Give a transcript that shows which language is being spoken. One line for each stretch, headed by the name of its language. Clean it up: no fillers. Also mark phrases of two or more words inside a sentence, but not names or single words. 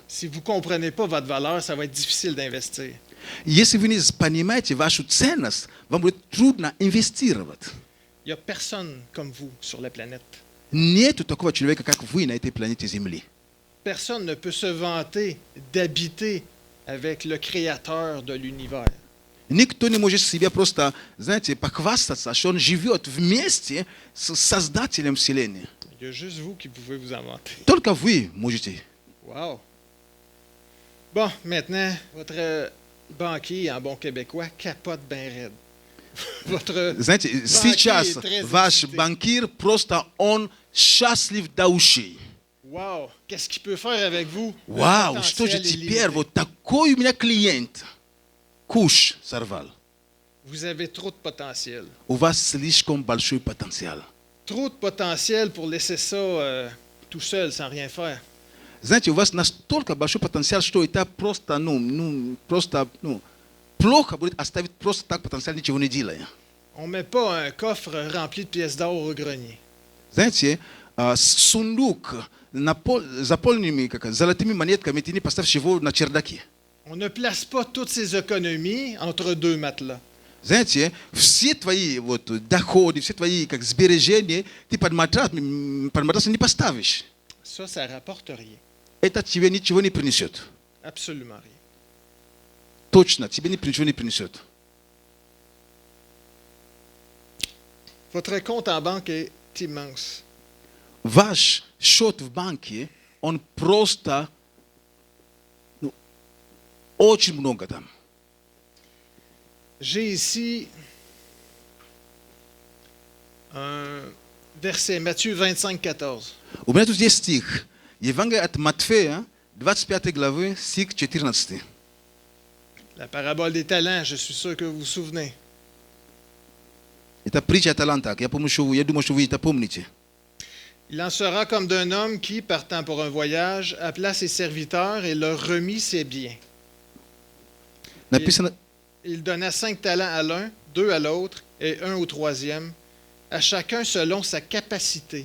French: Si vous ne comprenez pas votre valeur, ça va être difficile d'investir.
Russian: Если вы не понимаете вашу ценность, вам будет трудно инвестировать.
French: Il n'y a personne comme vous sur la planète.
Russian: Нету такого человека, как вы на этой планете Земли.
French: Personne ne peut se vanter d'habiter avec le créateur de l'univers.
Russian: Никто не может себе просто, знаете, похвастаться, что он живет вместе с Создателем Вселенной.
French: Il y a juste vous qui pouvez vous en vanter.
Russian: Только вы можете. Wow!
French: Bon, maintenant, votre banquier, en bon québécois, capote bien raide. Votre
Russian: Знаете,
French: banquier
Russian: сейчас
French: est très
Russian: ваш
French: excité.
Russian: банкир просто он счастлив до ушей. Wow!
French: Qu'est-ce qu'il peut faire avec vous? Le
Russian: Вау, что же
French: potentiel est
Russian: теперь?
French: limité.
Russian: Вот такой у меня клиент. Куш сорвал.
French: Vous avez trop de potentiel.
Russian: У вас слишком большой потенциал.
French: Trop de potentiel pour laisser ça tout seul, sans rien faire.
Russian: Знаете, у вас настолько большой потенциал, что это просто, плохо будет оставить просто так потенциал, ничего не делая.
French: On ne met pas un coffre rempli de pièces d'or au grenier.
Russian: Знаете, сундук заполненный золотыми монетками, ты не поставишь его на чердаке.
French: On ne place pas toutes ses économies entre deux matelas.
Russian: Знаете, все твои доходы, все твои сбережения ты под матрас не поставишь.
French: Ça ne rapporte rien.
Russian: Это тебе ничего не принесет.
French: Absolument rien.
Russian: Точно, тебе ничего не принесет.
French: Votre compte en banque est immense.
Russian: Ваш счет в банке, он просто очень много там.
French: J'ai ici un verset, Matthieu 25, 14.
Russian: У меня тут есть стих. Евангелие от Матфея, 25 главы, стих 14.
French: La parabole des talents, je suis sûr que vous vous souvenez.
Russian: Это притча о талантах. Я думаю, что вы это помните.
French: Il en sera comme d'un homme qui, partant pour un voyage, appela ses serviteurs et leur remit ses biens.
Russian: Написано,
French: Il donna 5 talents à l'un, 2 à l'autre et 1 au troisième, à chacun selon sa capacité.